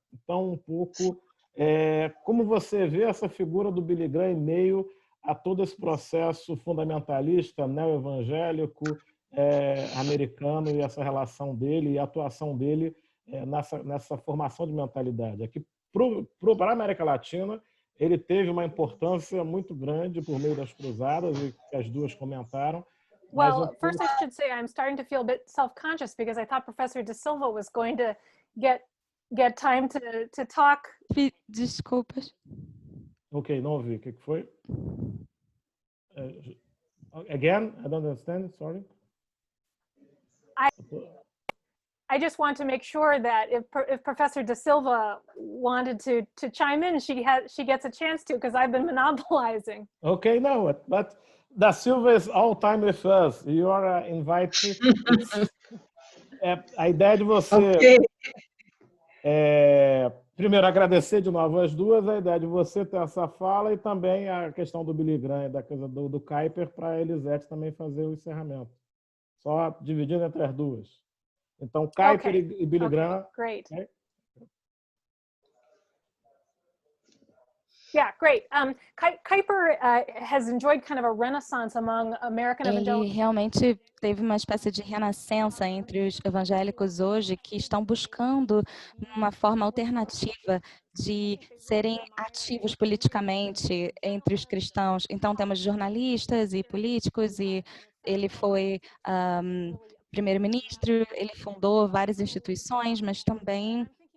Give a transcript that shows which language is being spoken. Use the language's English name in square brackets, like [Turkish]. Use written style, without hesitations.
[Portuguese] Então, um pouco, como você vê essa figura do Billy Graham em meio a todo esse processo fundamentalista, neo-evangélico, americano, e essa relação dele e a atuação dele nessa formação de mentalidade. Aqui, para a América Latina, ele teve uma importância muito grande por meio das cruzadas, e que as duas comentaram. [English] Well, first I should say I'm starting to feel a bit self-conscious because I thought Professor De Silva was going to get time to talk. [Portuguese] Desculpas. Ok, não ouvi. O que foi? [English] Again, I don't understand. Sorry. I just want to make sure that if Professor De Silva wanted to chime in, she gets a chance to, because I've been monopolizing. Okay, no, but Da Silva is all time with us. You are invited. [Portuguese] A ideia de você... [English] Okay. [Portuguese] Primeiro, agradecer de novo as duas, a ideia de você ter essa fala e também a questão do Billy Graham, da coisa do Kuyper, para a Elisete também fazer o encerramento. Só dividindo entre as duas. Então, Kuyper e Billy Graham. [English] Great. Okay? Yeah, great. Kuyper has enjoyed kind of a renaissance among American evangelicals. [Portuguese] Ele realmente teve uma espécie de renascença entre os evangélicos hoje, que estão buscando uma forma alternativa de serem ativos politicamente entre os cristãos. Então, temos jornalistas e políticos, e ele foi primeiro-ministro, ele fundou várias instituições, mas também